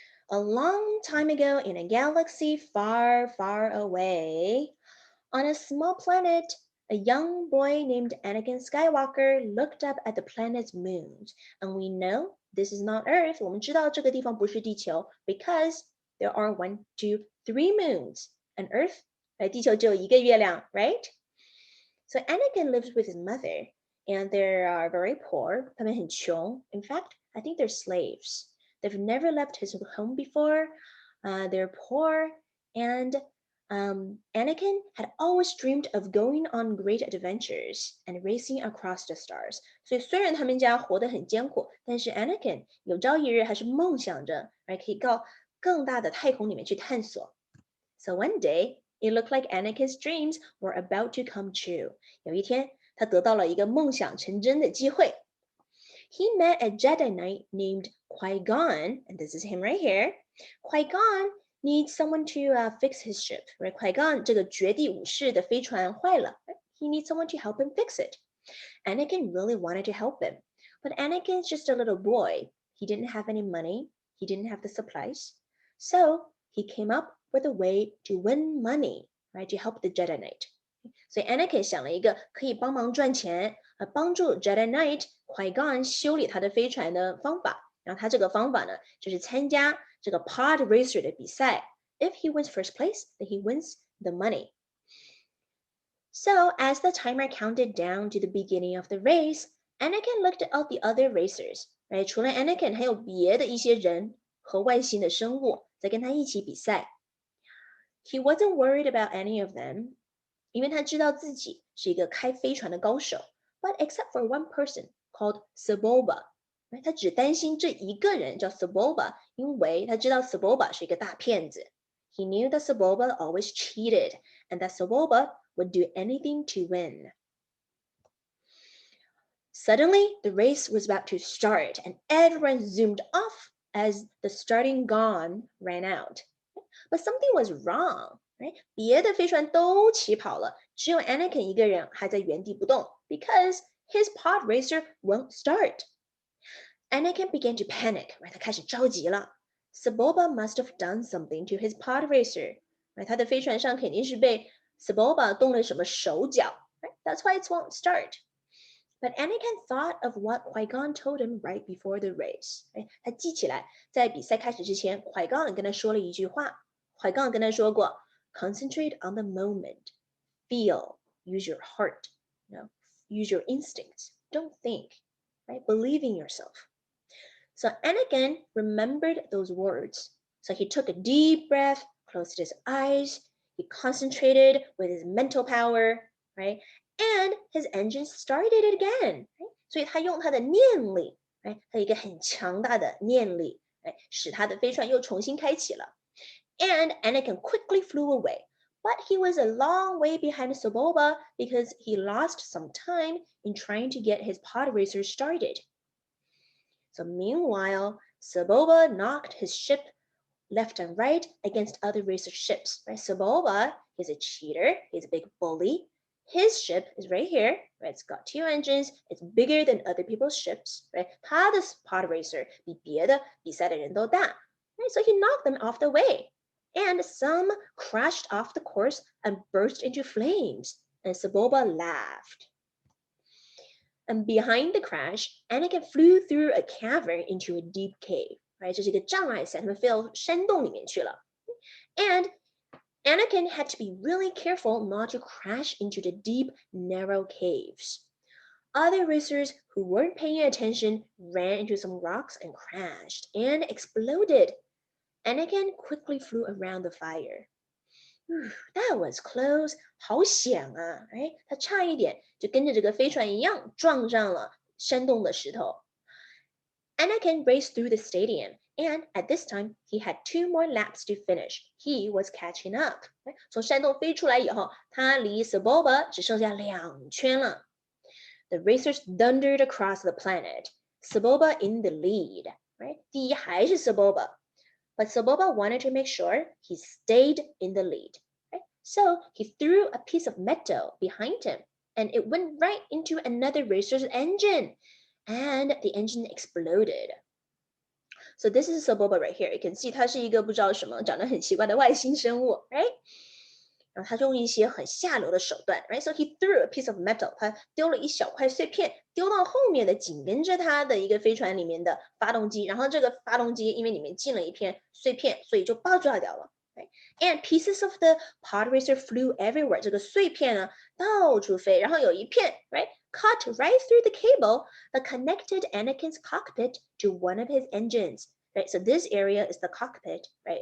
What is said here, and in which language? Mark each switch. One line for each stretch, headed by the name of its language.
English: A long time ago in a galaxy far, far away, on a small planet, a young boy named Anakin Skywalker looked up at the planet's moons. And we know this is not Earth.
Chinese: 我们知道这个地方不是地球
English: because there are 1, 2, 3 moons. And Earth,
Chinese: 地球只有一个月亮,
English: right? So Anakin lives with his mother, and they are very poor.
Chinese: 他们很穷.
English: In fact, I think they're slaves. They've never left his home before. They're poor, and Anakin had always dreamed of going on great adventures and racing across the stars.
Chinese: 所以虽然他们家活得很艰苦，但是 Anakin 有朝一日还是梦想着，可以到更大的太空里面去探索。
English: So one day, it looked like Anakin's dreams were about to come true.
Chinese: 有一天，他得到了一个梦想成真的机会。
English: He met a Jedi Knight named Qui-Gon, and this is him right here. Qui-Gon needs someone to fix his ship. Right?
Chinese: Qui-Gon 这个绝地武士的飞船坏了。
English: He needs someone to help him fix it. Anakin really wanted to help him, but Anakin's just a little boy. He didn't have any money. He didn't have the supplies. So he came up with a way to win money, right, to help the Jedi Knight.
Chinese: 所以 Anakin 想了一个可以帮忙赚钱，帮助 Jedi Knight Qui-Gon 修理他的飞船的方法。然后他这个方法呢，就是参加这个 Pod Racer 的比赛。
English: If he wins first place, then he wins the money. So as the timer counted down to the beginning of the race, Anakin looked at all the other racers. Right?
Chinese: 除了 Anakin 还有别的一些人和外星的生物在跟他一起比赛。
English: He wasn't worried about any of them,
Chinese: 因为他知道自己是一个开飞船的高手。
English: But except for one person called Sebulba,
Chinese: 他只担心这一个人叫 Sebulba, 因为他知道 Sebulba 是一个大骗子。
English: He knew that Sebulba always cheated, and that Sebulba would do anything to win. Suddenly, the race was about to start, and everyone zoomed off as the starting gong ran out. But something was wrong, right?
Chinese: 别的飞船都起跑了，只有 Anakin 一个人还在原地不动
English: because his pod racer won't start. Anakin began to panic, right?
Chinese: 他开始着急了。
English: Sebulba must have done something to his pod racer, right?
Chinese: 他的飞船上肯定是被 Sebulba 动了什么手脚
English: right? That's why it won't start. But Anakin thought of what Qui-Gon told him right before the race.
Chinese: 他记起来，在比赛开始之前 Qui-Gon 跟他说了一句话。
English: Qui-Gon
Chinese: 跟他说过
English: Concentrate on the moment. Feel. Use your heart. Use your instincts. Don't think. Right? Believe in yourself. So Anakin remembered those words. So he took a deep breath, closed his eyes. He concentrated with his mental power, right? And his engine started it again. Right?
Chinese: 所以他用他的念力，他有一个很强大的念力，使他的飞船又重新开启了。
English: And Anakin quickly flew away. But he was a long way behind Sebulba because he lost some time in trying to get his pod racer started. So meanwhile, Sebulba knocked his ship left and right against other racer ships. Right? Sebulba is a cheater. He's a big bully. His ship is right here. Right? It's got 2 engines. It's bigger than other people's ships. Right?
Chinese: 他的 pod racer 比别的比赛的人都大。
English: Right? So he knocked them off the way. And some crashed off the course and burst into flames. And Sebulba laughed. And behind the crash, Anakin flew through a cavern into a deep cave. Right?
Chinese: 这是一个障碍赛，他们飞到山洞里面去了。
English: And Anakin had to be really careful not to crash into the deep, narrow caves. Other racers who weren't paying attention ran into some rocks and crashed and exploded. Anakin quickly flew around the fire. That was close.
Chinese: 好险啊！他差一点就跟着这个飞船一样撞上了山洞的石头。
English: Anakin raced through the stadium, and at this time, he had 2 more laps to finish. He was catching up.
Chinese: 从山洞飞出来以后，他离 Sebulba 只剩下2圈了。
English: The racers thundered across the planet. Sebulba in the lead. right?
Chinese: 第一还是
English: Sebulba, but Sebulba wanted to make sure he stayed in the lead, right? So he threw a piece of metal behind him, and it went right into another racer's engine, and the engine exploded. So this is Sebulba right here. You can see
Chinese: 它是一个不知道什么长得很奇怪的外星生物
English: right?
Chinese: 然后他用一些很下流的手段
English: right? So he threw a piece of metal.
Chinese: 他丢了一小块碎片，丢到后面的紧跟着他的一个飞船里面的发动机，然后这个发动机因为里面进了一片碎片，所以就爆炸掉了。
English: Right? And pieces of the pod racer flew everywhere.
Chinese: 这个碎片呢到处飞，然后有一片
English: right cut right through the cable that connected Anakin's cockpit to one of his engines. Right? So this area is the cockpit, right?